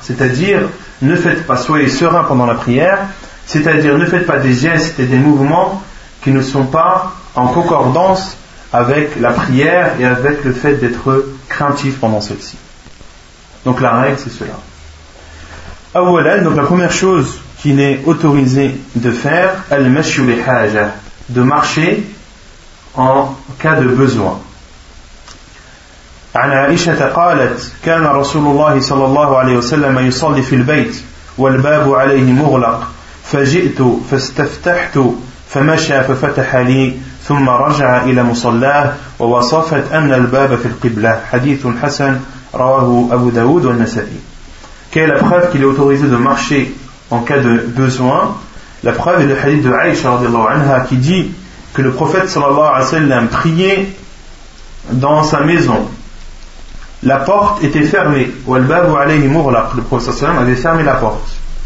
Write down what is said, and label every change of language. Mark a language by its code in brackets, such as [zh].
[fr] C'est-à-dire, ne faites pas, soyez serein pendant la prière, c'est-à-dire ne faites pas des gestes et des mouvements qui ne sont pas en concordance avec la prière et avec le fait d'être craintif pendant celle-ci. Donc la règle, c'est cela. Donc la première chose qu'il est autorisé de faire, de marcher en cas de besoin. [ar] Aisha قالت كان رسول الله صلى الله عليه وسلم يصلي في البيت والباب عليه مغلق فجئت فاستفتحت فمشى ففتح لي ثم رجع الى مصلاه ووصفت ان الباب في القبلة. حديث حسن رواه ابو داود والنسائي. [fr] Quelle est la preuve qu'il est autorisé de marcher en cas de besoin? La preuve est le hadith de Aïcha radiallahu anha qui dit que le prophète sallallahu alayhi wa sallam priait dans sa maison. La porte était fermée. Le prophète sallallahu alayhi wa sallam avait fermé la porte.